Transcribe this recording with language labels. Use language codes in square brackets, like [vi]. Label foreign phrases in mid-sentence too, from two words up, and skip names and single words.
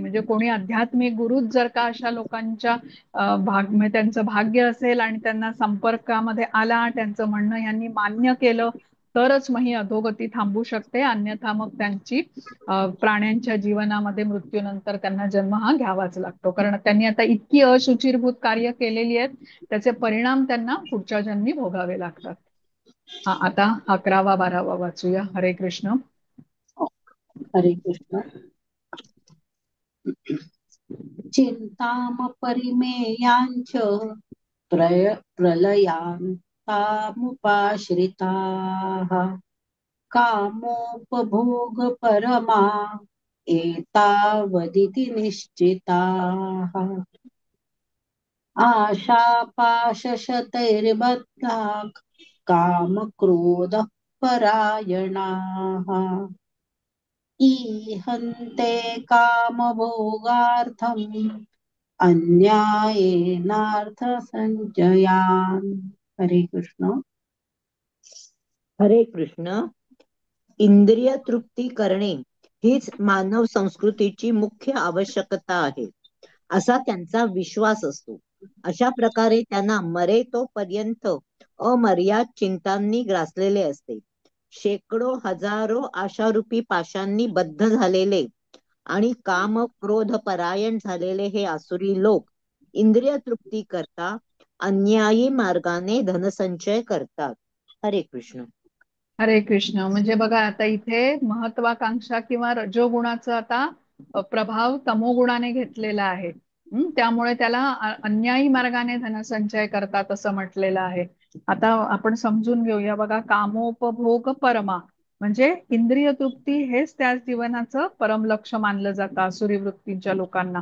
[mr] म्हणजे कोणी आध्यात्मिक गुरुच जर का अशा लोकांच्या म्हणजे त्यांचं भाग्य असेल आणि त्यांना संपर्कामध्ये आला, त्यांचं म्हणणं यांनी मान्य केलं, तरच मग ही अधोगती थांबू शकते. अन्यथा मग त्यांची प्राण्यांच्या जीवनामध्ये मृत्यूनंतर त्यांना जन्म हा घ्यावाच लागतो. कारण त्यांनी आता इतकी अशुचिरभूत कार्य केलेली आहेत, त्याचे परिणाम त्यांना पुढच्या जन्मी भोगावे लागतात. हा, आता 11वा 12वा वाचूया. हरे कृष्ण. हरे कृष्ण. [sa] चिन्तामपरिमेयाञ्च प्रलयान्तामुपाश्रिताः कामोपभोगपरमा एतावदिति निश्चिताः आशापाशशतैर्बद्धाः कामक्रोधः परायणाः ईहन्ते कामभोगार्थम् अन्यायेनार्थसञ्चयान्. [mr] हरे कृष्ण. हरे कृष्ण. इंद्रिय तृप्ती करणे हीच मानव संस्कृतीची मुख्य आवश्यकता आहे, असा त्यांचा विश्वास असतो. अशा प्रकारे त्यांना मरे तोपर्यंत अमर्याद चिंतांनी ग्रासलेले असते. शेकडो हजारो आशारूपी पाशांनी बद्ध झालेले आणि काम क्रोध परायण झालेले हे आसुरी लोक इंद्रिय तृप्ती करता अन्यायी मार्गाने धनसंचय करतात. हरे कृष्ण. हरे कृष्ण. म्हणजे बघा, आता इथे महत्वाकांक्षा किंवा रजोगुणाचा आता प्रभाव तमोगुणाने घेतलेला आहे. त्यामुळे त्याला अन्यायी मार्गाने धनसंचय करतात असं म्हटलेलं आहे. आता आपण समजून घेऊया. बघा, कामोपभोग परमा म्हणजे इंद्रिय तृप्ती हेच त्या जीवनाचं परम लक्ष मानलं जातं आसुरी वृत्तीच्या लोकांना.